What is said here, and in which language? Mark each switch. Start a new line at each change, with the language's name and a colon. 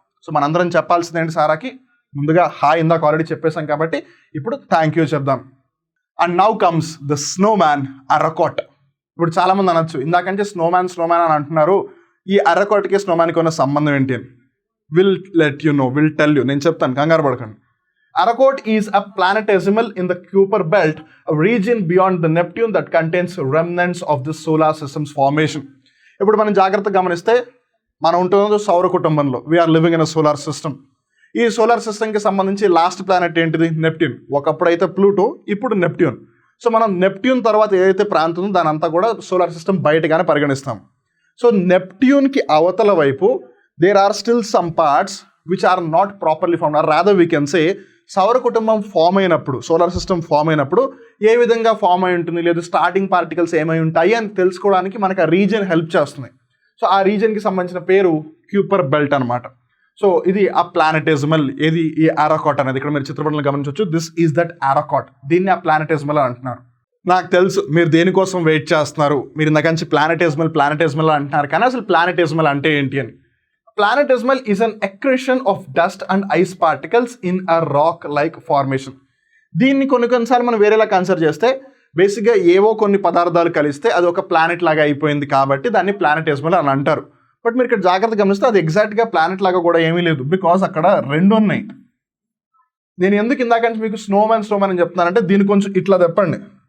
Telugu: So మనందరం చెప్పాల్సింది ఏంటి సారాకి? ముందుగా హాయ్ ఇందాక ఆల్రెడీ చెప్పేశాం కాబట్టి ఇప్పుడు థ్యాంక్ యూ చెప్దాం.
English: And now comes the snowman Arrokoth.
Telugu: ఇప్పుడు చాలామంది అనొచ్చు, ఇందాకంటే స్నోమ్యాన్ అని అంటున్నారు, ఈ అరకోట్కి స్నోమ్యాన్కి ఉన్న సంబంధం ఏంటి అని.
English: will tell you,
Telugu: నేను చెప్తాను, కంగారు పడకండి.
English: Aracot is a planetesimal in the Kuiper belt, a region beyond the Neptune that contains remnants of the solar system's formation.
Telugu: ఇప్పుడు మనం జాగ్రత్తగా గమనిస్తే మనం ఉంటున్నది సౌర కుటుంబంలో.
English: We're living in a solar system.
Telugu: ఈ సోలార్ సిస్టమ్కి సంబంధించి లాస్ట్ ప్లానెట్ ఏంటిది? నెప్ట్యూన్. ఒకప్పుడు అయితే ప్లూటో, ఇప్పుడు నెప్ట్యూన్. సో మనం నెప్ట్యూన్ తర్వాత ఏదైతే ప్రాంతం ఉందో దాని అంతా కూడా సోలార్ సిస్టమ్ బయటగానే పరిగణిస్తాం. సో నెప్ట్యూన్కి అవతల వైపు
English: there are still some parts which are not properly formed, or rather we can say
Telugu: సౌర కుటుంబం ఫామ్ అయినప్పుడు, సోలార్ సిస్టమ్ ఫామ్ అయినప్పుడు ఏ విధంగా ఫామ్ అయి ఉంటుంది, లేదు స్టార్టింగ్ పార్టికల్స్ ఏమై ఉంటాయి అని తెలుసుకోవడానికి మనకు ఆ రీజియన్ హెల్ప్ చేస్తుంది. సో ఆ రీజియన్కి సంబంధించిన పేరు క్యూపర్ బెల్ట్ అనమాట. సో ఇది ఆ ప్లానెటిజమల్, ఏది ఈ అరకాట్ అనేది. ఇక్కడ మీరు చిత్రపటంలో గమనించవచ్చు,
English: This is that Arrokoth.
Telugu: దీన్ని ఆ ప్లానెటిజమల్ అని అంటున్నారు. నాకు తెలుసు మీరు దేనికోసం వెయిట్ చేస్తున్నారు, మీరు ఇంతకంచి ప్లానెటిజమల్ అంటున్నారు, కానీ అసలు ప్లానెటిజమల్ అంటే ఏంటి అని.
English: Planetesimal is an accretion of dust and ice particles in a rock-like formation.
Telugu: దీన్ని కొన్నిసార్లు మనం వేరేలా కన్సిడర్ చేస్తే బేసిక్గా ఏవో కొన్ని పదార్థాలు కలిస్తే అది ఒక ప్లానెట్ లాగా అయిపోయింది కాబట్టి దాన్ని ప్లానెటిజమల్ అని అంటారు. బట్ మీరు ఇక్కడ జాగ్రత్తగా గమనిస్తే అది ఎగ్జాక్ట్గా ప్లానెట్ లాగా కూడా ఏమీ లేదు, బికాస్ అక్కడ రెండు ఉన్నాయి. నేను ఎందుకు ఇందాకంటే మీకు స్నోమ్యాన్ అని చెప్తున్నానంటే దీన్ని కొంచెం ఇట్లా చెప్పండి.